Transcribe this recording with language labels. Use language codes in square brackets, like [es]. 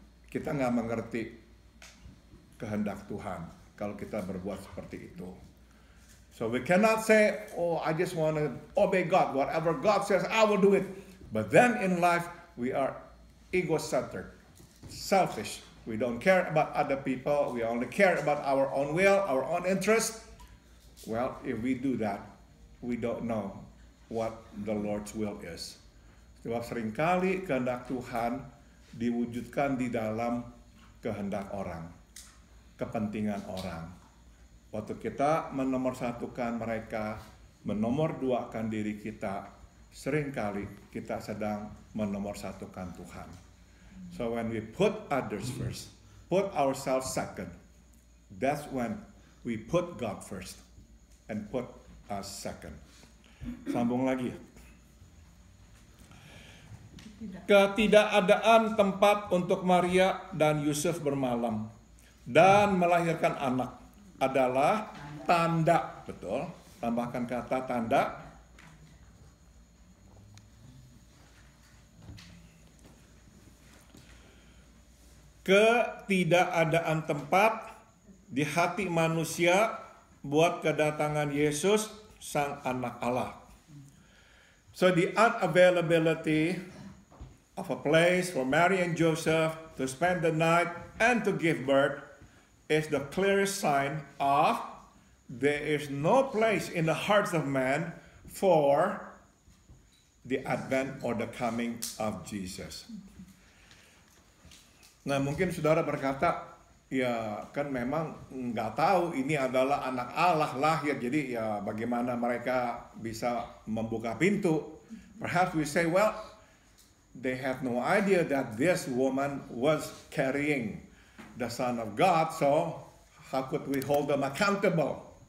[id] Kita nggak mengerti kehendak Tuhan kalau kita berbuat seperti itu. [en] So we cannot say, oh, I just want to obey God. Whatever God says, I will do it. But then in life, we are ego-centered, selfish. We don't care about other people. We only care about our own will, our own interest. Well, if we do that, we don't know what the Lord's will is. [id] Sebab seringkali kehendak Tuhan diwujudkan di dalam kehendak orang, kepentingan orang. Waktu kita menomorsatukan mereka, menomorduakan diri kita, seringkali kita sedang menomorsatukan Tuhan. [en] So when we put others first, put ourselves second, that's when we put God first and put us second. [id] Sambung lagi. Ketidakadaan tempat untuk Maria dan Yusuf bermalam dan melahirkan anak adalah tanda, betul? Tambahkan kata tanda. Ketidakadaan tempat di hati manusia buat kedatangan Yesus, Sang Anak Allah. [en] So the unavailability of a place for Mary and Joseph to spend the night and to give birth is the clearest sign of there is no place in the hearts of man for the advent or the coming of Jesus. [id] Nah, mungkin saudara berkata, ya kan memang nggak tahu ini adalah anak Allah lahir, jadi ya bagaimana mereka bisa membuka pintu. [en] Perhaps we say, well, they have no idea that this woman was carrying the Son of God, so how could we hold them accountable?